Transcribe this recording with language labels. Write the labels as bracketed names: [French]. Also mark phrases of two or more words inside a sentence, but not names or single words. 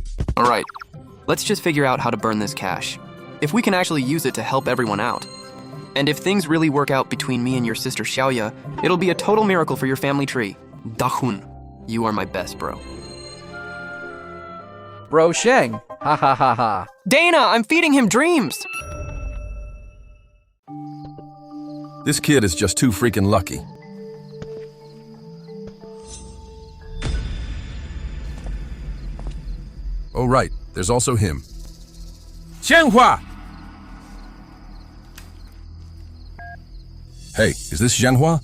[English] All right, let's just figure out how to burn this cash. If we can actually use it to help everyone out. And if things really work out between me and your sister Xiaoya, it'll be a total miracle for your family tree. Dachun, you are my best bro. Bro Sheng, ha ha ha ha. Dana, I'm feeding him dreams! This kid is just too freaking lucky. Oh right, there's also him. Zhenhua! Hey, is this Zhenhua?